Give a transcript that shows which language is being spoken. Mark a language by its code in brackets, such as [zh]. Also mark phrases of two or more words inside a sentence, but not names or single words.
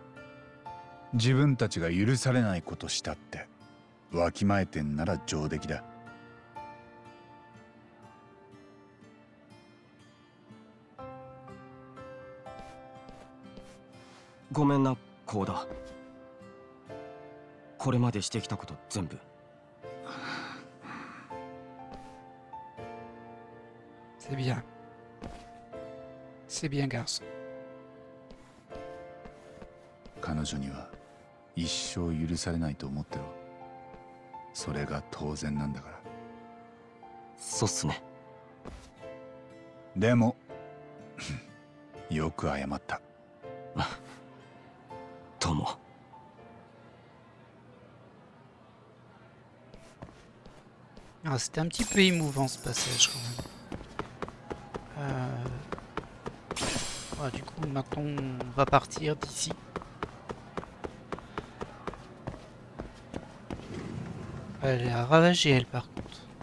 [ja] 自分たちが許されないことしたってわきまえてんなら上出来だ。ごめんな、コウダ。これまでしてきたこと全部。 [fr] C'est bien. C'est bien, garçon. [ja] 彼女には一生許されないと思ってろ。それが当然なんだから。そうっすね。でもよく謝った。とも。 [fr] Ah, c'était un petit peu émouvant ce passage quand même. Ouais, du coup, maintenant on va partir d'ici. Elle est ravagée, elle, par contre.